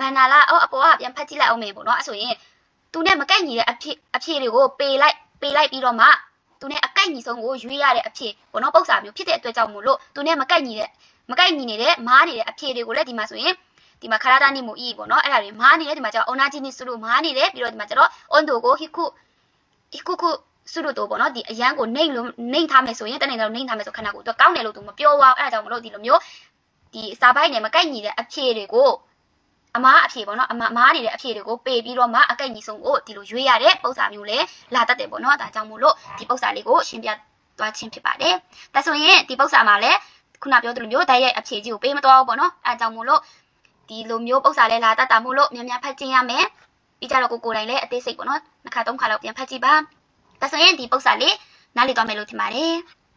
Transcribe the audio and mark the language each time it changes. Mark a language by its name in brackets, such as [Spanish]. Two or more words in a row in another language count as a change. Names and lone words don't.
[Burmese] န်နာလာအပေါ်ကပြန်ဖတ်ကြည့်လိုက်အောင်မယ်ပေါ့နော်အဲ့ဆိုရင်သူနဲ့မကိုက်ညီတဲ့အဖြေတွေကိုပေးလိုက်ပြီးတော့မှသူနဲ့အကိုက်ညီဆုံးကိုရွေးရတဲ့အဖြေပေါ့နော်ပုတ်စာမျိုးဖြစ်တဲ့အတွက်ကြောင့်မို့လို့သူနဲ့မကိုက်ညီနေတဲ့မားနေတဲ့အ ဖြေတွေကိုလည်းဒီမှာဆိုရင်ဒီမှာခရာတာနီမိုအီပေါ့နော်အဲ့ဒါတွေမားနေတယ်ဒီမှာကျတော့ [Japanese] オナジにする [Burmese] မားနေတယ်ပြီးတော့ဒီမှာကျတော့温度ကို低くするとပေါ့နော် ဒီအရန်ကိုနှိမ့်ထားမယ်ဆိုရင်တနေ့တော့နှိမ့်ထားမယ်ဆိုခန္ဓာကိုယ်သူကောင်းတယ်လို့သူမပြောပါဘူးအဲ့ဒါကြောင့်မလို့ဒီလိုမျိုးဒီစာပိုက်နဲ့မကိုက်ညီတဲ့အ ဖြေတွေကိုအမားအဖြေပေါ့နော်အမားနေတဲ့အဖြေတွေကိုပေးပြီးတော့မှအကိုက်ညီဆုံးကိုဒီလိုရွေးရတဲ့ပုံစံမျိုးလဲလာတတ်တယ်ပေါ့နော်ဒါကြောင့်မို့လို့ဒီပုံစံလေးကိုရှင်းပြသွားခြင်းဖြစ်ပါတယ်ဒါဆိုရင်ဒီပုံစံမှာလဲခုနပြောသလိုမျိုးဓာတ်ရိုက်အဖြေကြီးကိုပေးမသွားဘူးပေါ့နော်အဲဒါကြောင့်မို့လို့ဒီလိုမျိုးပုံစံလဲလာတတ်တာမို့လို့များဖတ်ကြည့်ရမယ်ပြီးကြတော့ကိုယ်တိုင်လည်းအသေးစိတ်ပေါ့နော်2ခါ3ခါလောက်ပြန်ဖတ်ကြည့်ပါဒါဆိုရင်ဒီပုံစံလေးနားလည်သွားမယ်လို့ထင်ပါတယ်